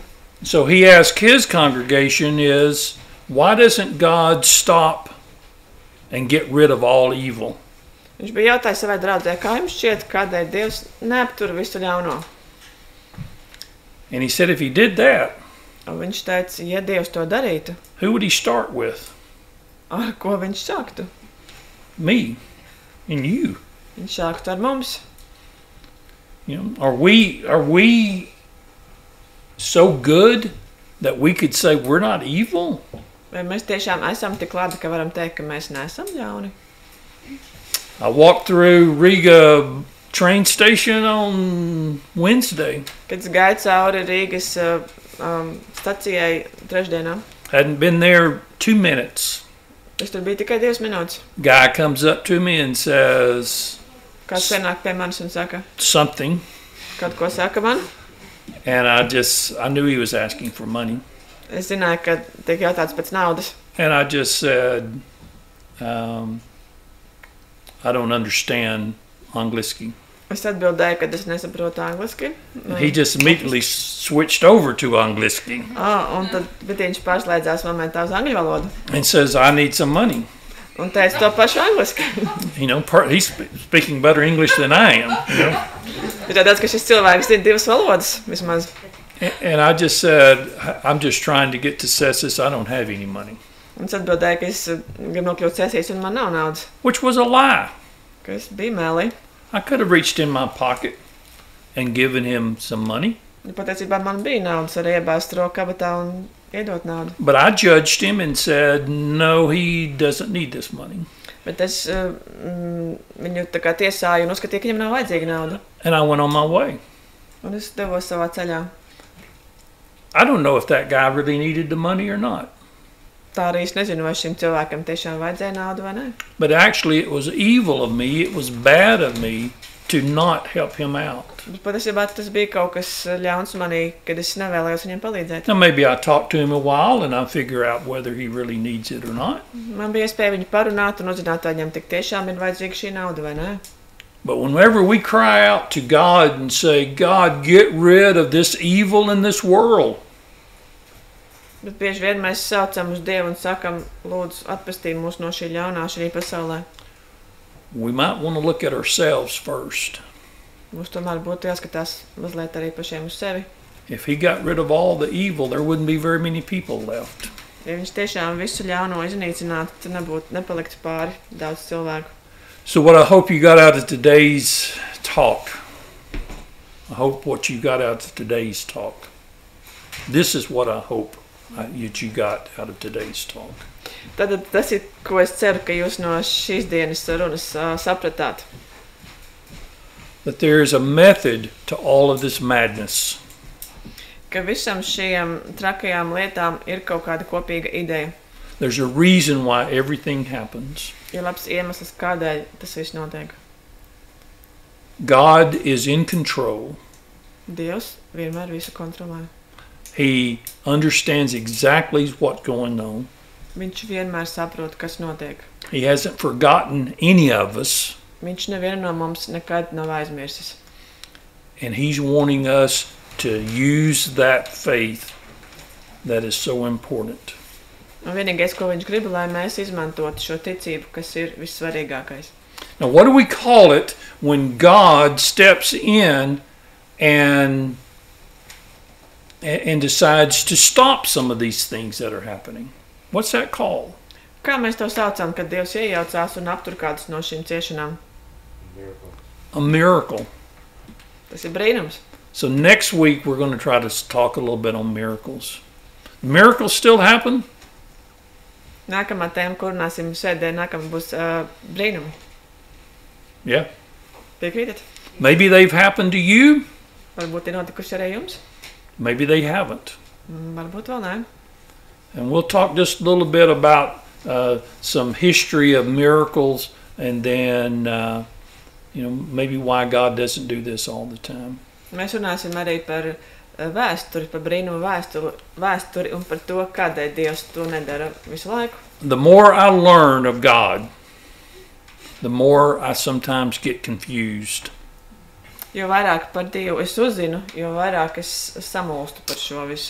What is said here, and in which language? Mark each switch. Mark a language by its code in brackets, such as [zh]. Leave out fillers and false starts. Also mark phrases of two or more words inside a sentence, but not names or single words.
[en] So he asked his congregation is, why doesn't God stop and get rid of all evil? [lv] Viņš bija jautājis savai draudzē, kā jums šķiet, kādēļ Dievs neaptur visu ļauno? [en] And he said if he did that, [lv] un viņš teica, ja Dievs to darītu, [en] who would he start with? [lv] Ar ko viņš sāktu? [en] Me and you. [lv] Viņš sāktu ar mums. [en] You know, are we so good that we could say we're not evil? [lv] Vai mēs tiešām esam tik labi, ka varam teikt, ka mēs neesam ļauni? [en] I walked through Riga train station on Wednesday. [lv] Kad es gāju cauri Rīgas stacijai trešdienā. [en] Hadn't been there 2 minutes. [lv] Es tur biju tikai 2 minūtes. [en] Guy comes up to me and says, [lv] Kāds pienāk pie manis un saka? [en] Something. [lv] Kaut ko saka man? [en] And I knew he was asking for money. [lv] Es zināju, ka tiek jautāts pēc naudas. [en] And I just said, I don't understand angliski. [lv] Es atbildēju, ka es nesaprotu angliski. [en] He just immediately switched over to angliski. [lv] Un tad viņš pārslēdzās momentā uz angļu valodu. [en] And says, I need some money. [lv] Un teica to pašu angliski. [en] He's speaking better English than I am. [lv] Ir tāds, ka šis cilvēks zina divas valodas vismaz. [en] And I just said, I'm just trying to get to Cēsu. I don't have any money. [lv] Un es atbildēju, ka es gribu nokļūt Cēsīs un man nav naudas. [en] Which was a lie. [lv] Ka es biju mēlī. [en] I could have reached in my pocket and given him some money. [lv] Patiesībā man bija naudas, arī iebāzt roku kabatā un iedot naudu. [en] But I judged him and said, no, he doesn't need this money. [lv] Bet es viņu tā kā tiesāju un uzskatīju, ka viņam nav vajadzīga nauda. [en] And I went on my way. [lv] Un es devos savā ceļā. [en] I don't know if that guy really needed the money or not. [lv] Tā arī es nezinu, vai šim cilvēkam tiešām vajadzēja naudu vai ne. [en] But actually it was evil of me, it was bad of me to not help him out. [lv] Bet patiesībā tas bija kaut kas ļauns manī, kad es nevēlējos viņam palīdzēt. [en] Now maybe I talked to him a while and I figure out whether he really needs it or not. [lv] Man bija iespēja viņu parunāt un uzzināt, vai viņam tik tiešām ir vajadzīga šī nauda vai ne. [en] But whenever we cry out to God and say, God, get rid of this evil in this world. [lv] Bet bieži vien mēs saucam uz Dievu un sakam, lūdzu, atpestī mūs no šī ļaunā šī pasaulē. [en] We might want to look at ourselves first. [lv] Mums tomēr būtu jāskatās mazliet arī pašiem uz sevi. [en] If he got rid of all the evil, there wouldn't be very many people left. [lv] Ja viņš tiešām visu ļauno iznīcinātu, tad nepaliktu pāri daudz cilvēku. [en] So what I hope you got out of today's talk, I hope what you got out of today's talk, this is what I hope that you got out of today's talk. [lv] Tad tas ir, ko es ceru, ka jūs no šīs dienas runas sapratāt. [en] That there is a method to all of this madness. [lv] Ka visam šiem trakajām lietām ir kaut kāda kopīga ideja. [en] There's a reason why everything happens. [lv] Ir labs iemesls, kādēļ tas viss notiek. [en] God is in control. [lv] Dievs vienmēr visu kontrolē. [en] He understands exactly what's going on. [lv] Viņš vienmēr saprot, kas notiek. [en] He hasn't forgotten any of us. [lv] Viņš nevienu no mums nekad nav aizmirsis. [en] And he's wanting us to use that faith that is so important. [lv] Un vienīgais, ko viņš grib, lai mēs izmantotu šo ticību, kas ir vissvarīgākais. [en] Now, what do we call it when God steps in and decides to stop some of these things that are happening? What's that called? [lv] Kā mēs to saucam, kad Dievs iejaucās un aptur kādas no šīm ciešanām? [en] A miracle. [lv] Tas ir brīnums. [en] So next week we're going to try to talk a little bit on miracles. Miracles still happen? [lv] Nākamā tēma, kur runāsim sēdē, nākamā būs brīnumi. [en] Yeah. [lv] Piekrītat? [en] Maybe they've happened to you. [lv] Varbūt ir notikuši arī jums. [en] Maybe they haven't. [lv] Varbūt vēl nē. [en] And we'll talk just a little bit about some history of miracles and then, maybe why God doesn't do this all the time. [lv] Mēs runāsim arī par vēsturi, par brīnumu vēsturi un par to, kādēļ Dievs to nedara visu laiku. [en] The more I learn of God, the more I sometimes get confused. [lv] Jo vairāk par Dievu es uzzinu, jo vairāk es samulstu par šo visu.